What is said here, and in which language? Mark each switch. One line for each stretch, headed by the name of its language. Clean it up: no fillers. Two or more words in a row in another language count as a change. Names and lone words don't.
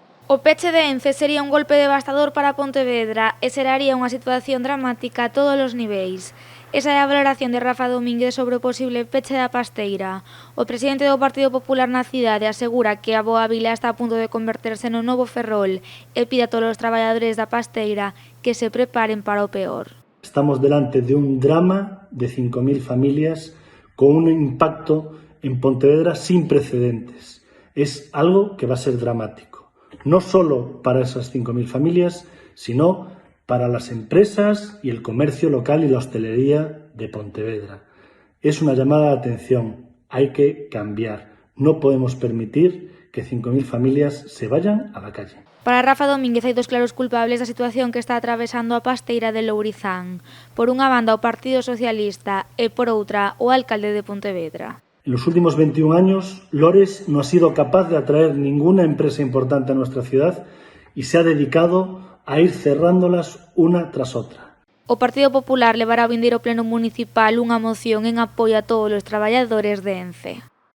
Galician: O peche de Ence sería un golpe devastador para Pontevedra e xeraría unha situación dramática a todos os niveis. Esa é a valoración de Rafa Domínguez sobre o posible peche da pasteira. O presidente do Partido Popular na cidade asegura que a Boa Vila está a punto de converterse no novo Ferrol e pide a todos os traballadores da pasteira que se preparen para o peor.
Spanish: Estamos delante de un drama de 5.000 familias con un impacto en Pontevedra sin precedentes. Es algo que va a ser dramático. No solo para esas 5.000 familias, sino para las empresas y el comercio local y la hostelería de Pontevedra. Es una llamada de atención, hay que cambiar. No podemos permitir que 5.000 familias se vayan a la calle.
Galician: Para Rafa Domínguez hai dos claros culpables da situación que está atravesando a pasteira de Lourizán. Por unha banda o Partido Socialista e por outra o alcalde de Pontevedra.
Spanish: En los últimos 21 años, Lores no ha sido capaz de atraer ninguna empresa importante a nuestra ciudad y se ha dedicado a ir cerrándolas una tras otra.
Galician: O Partido Popular levará ao vindeiro pleno municipal unha moción en apoio a todos os traballadores de Ence.